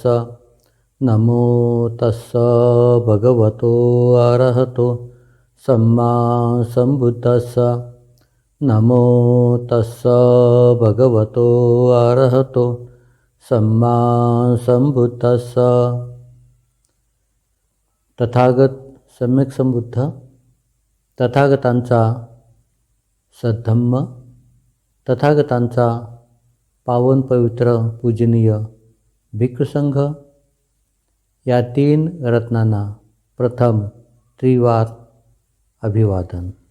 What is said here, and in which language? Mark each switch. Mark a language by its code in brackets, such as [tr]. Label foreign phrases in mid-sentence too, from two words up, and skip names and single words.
[pi] नमो तस्स भगवतो अरहतो सम्मा संबुद्धस्स. नमो तस्स भगवतो अरहतो सम्मा संबुद्धस्स. [mr] तथागत सम्यक संबुद्ध, तथागतांचा सद्धम्म, तथागतांचा पावन पवित्र पूजनीय भिक्षुसंघ या तीन रत्नांना प्रथम त्रिवार अभिवादन.